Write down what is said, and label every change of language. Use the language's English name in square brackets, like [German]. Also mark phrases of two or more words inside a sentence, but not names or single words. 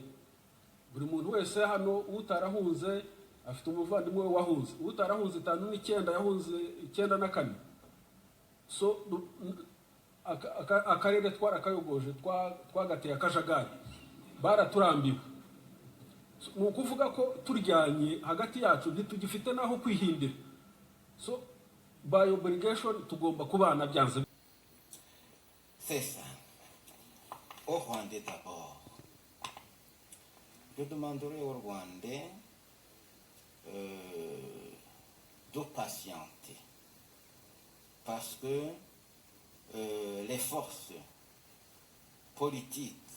[Kinyarwanda] Buri muntu wese hano utarahunze afite umuvandimwe we wahunze, utarahunze 59 yahunze 94. So akarere twarakayogoje, twagateye akajagari, baraturambiwe. Ni ukuvuga ko turyanye hagati yacu, ntitugifite naho kwihindira. So [English] by obligation [Kinyarwanda] tugomba kubana byanze. [French] C'est ça. Au Rwandais d'abord. Je demanderai aux Rwandais de patienter, parce que les forces politiques,